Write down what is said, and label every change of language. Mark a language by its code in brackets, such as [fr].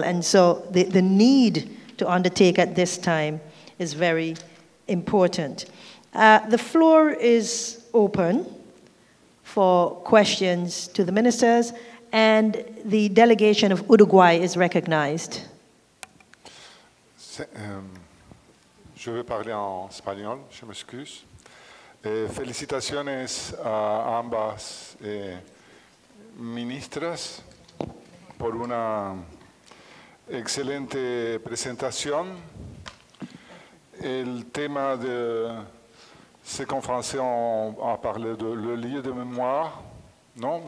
[en] And so the need to undertake at this time is very important. The floor is open for questions to the ministers, and the delegation of Uruguay is recognized. [fr] Je vais parler en espagnol, je m'excuse. [es] Felicitaciones a ambas ministras por una excelente presentación. El tema de, [fr] c'est qu'en français on a parlé de le lieu de mémoire, non?